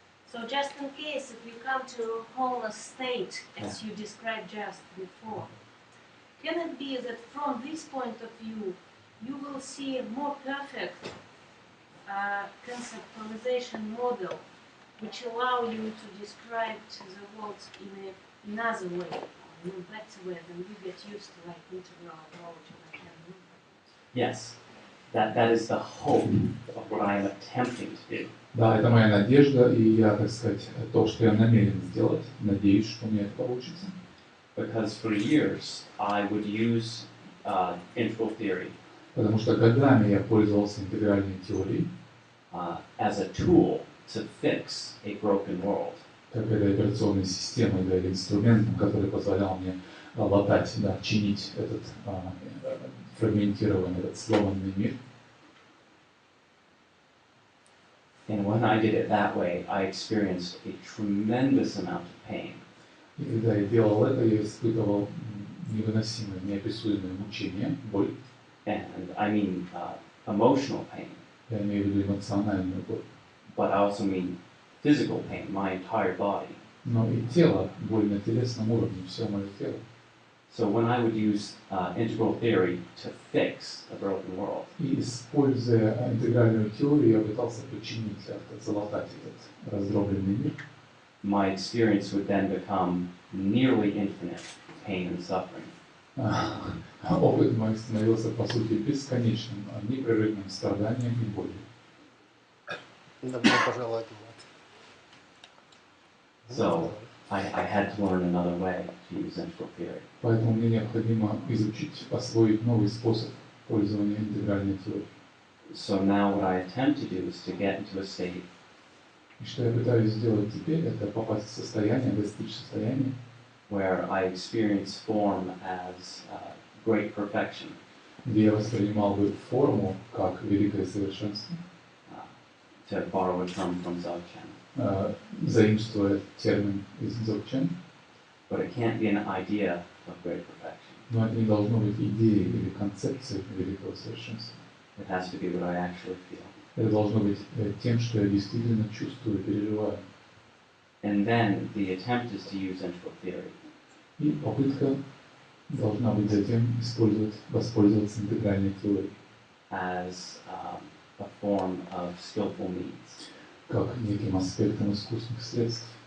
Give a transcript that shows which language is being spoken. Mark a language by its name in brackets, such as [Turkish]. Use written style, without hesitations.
[English] So just in case if you come to a wholeness state, as you described just before, can it be that from this point of view, you will see a more perfect conceptualization model, which allow you to describe the world in another way, in a better way than you get used to, like integral approach or like that? Yes, that is the hope of what I am attempting to do. [Russian] Да, это моя надежда, и я, так сказать, то, что я намерен сделать, надеюсь, что у меня это получится. [English] Because for years I would use integral theory [Russian] Потому что годами я пользовался интегральной теорией, [English] as a tool to fix a broken world. [Russian] как этой операционной системой, да, или инструментом, который позволял мне латать, да, чинить этот фрагментированный, этот сломанный мир. [English] And when I did it that way, I experienced a tremendous amount of pain. [Russian] И когда я делал это, я испытывал невыносимое, неописуемое мучение, боль. [English] And I mean emotional pain, [Russian] Я имею в виду эмоциональную боль. [English] but I also mean physical pain, my entire body. [Russian] Но и тело, боль на телесном уровне, все мое тело. [English] So when I would use integral theory to fix a broken world, [Russian] И используя интегральную теорию, я пытался починить, залатать этот раздробленный мир. [English] my experience would then become nearly infinite pain and suffering. [Russian] Опыт мой становился, по сути, бесконечным, непрерывным страданием и болью. Добро пожаловать. [English] So I had to learn another way to use integral theory. [Russian] Поэтому мне необходимо изучить, освоить новый способ пользования интегральной теорией. [English] So now what I attempt to do is to get into a state [Russian] И что я пытаюсь сделать теперь, это попасть в состояние, достичь состояния, [English] where I experience form as great perfection, [Russian] где я воспринимал бы форму как великое совершенство. [English] to borrow a term from Dzogchen. [Russian] заимствуя термин из Дзogchen, [English] but it can't be an idea of great perfection. [Russian] но это не должно быть идеей или концепцией великого совершенства. [English] It has to be what I actually feel. [Russian] Это должно быть тем, что я действительно чувствую и переживаю. [English] And then the attempt is to use integral theory [Russian] И попытка должна быть затем воспользоваться интегральной теорией [English] as a form of skillful means. [Russian] как неким аспектом искусственных средств.